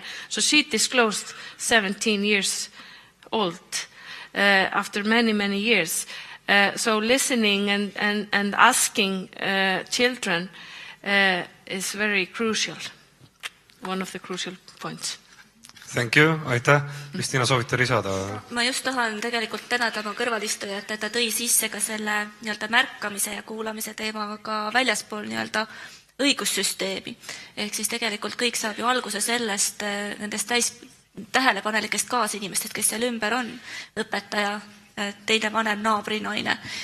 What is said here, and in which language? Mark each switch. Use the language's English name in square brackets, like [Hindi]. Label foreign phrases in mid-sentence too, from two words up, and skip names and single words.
[English] So she disclosed 17 years old after many years. So listening and asking children is very crucial, one of the crucial points. Thank you, [Estonian] aitäh. Kristiina, soovite lisada? Ma just tahan tegelikult tänada oma kõrvalistujat, et ta tõi sisse ka selle märkamise ja kuulamise teema ka väljaspool õigussüsteemi. Ehk siis tegelikult kõik saab ju alguse sellest, nendest tähelepanelikest kaasinimestest, kes seal ümber on, õpetaja, teine vanem, naabrinaine.